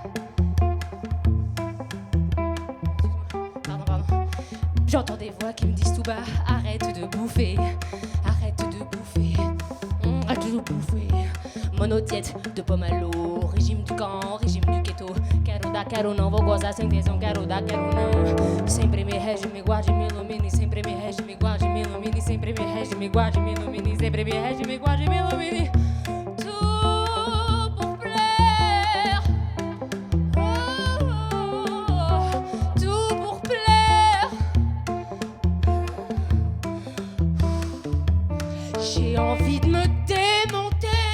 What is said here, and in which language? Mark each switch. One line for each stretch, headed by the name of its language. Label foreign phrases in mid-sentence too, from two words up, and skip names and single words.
French: Pardon. J'entends des voix qui me disent tout bas, arrête de bouffer, arrête de bouffer, arrête de bouffer. Monodiète de pommes à l'eau, régime du camp, régime du ghetto.
Portuguese: Quero dar, quero não, vou gozar sem tesão, quero dar, quero não. Sempre me rege, me guarde, me ilumine, sempre me rege, me guarde, me ilumine, sempre me rege, me guarde, me ilumine, sempre me rege, me guarde, me ilumine.
French: Tout pour plaire. Tout pour plaire. J'ai envie de me démonter.